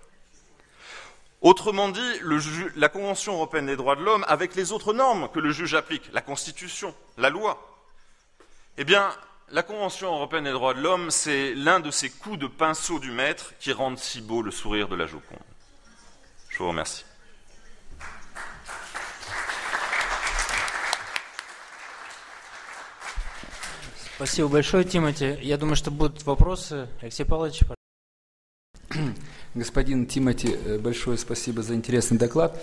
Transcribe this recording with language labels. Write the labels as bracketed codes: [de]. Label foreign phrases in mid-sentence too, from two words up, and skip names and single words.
[fr] Autrement dit, la Convention européenne des droits de l'homme, avec les autres normes que le juge applique, la Constitution, la loi, eh bien, la Convention européenne des droits de l'homme, c'est l'un de ces coups de pinceau du maître qui rendent si beau le sourire de la Joconde. Je vous remercie. [ru] Спасибо большое, Тимоти. Я думаю, что будут вопросы. Алексей Павлович, пожалуйста. Господин Тимоти, большое спасибо за интересный доклад.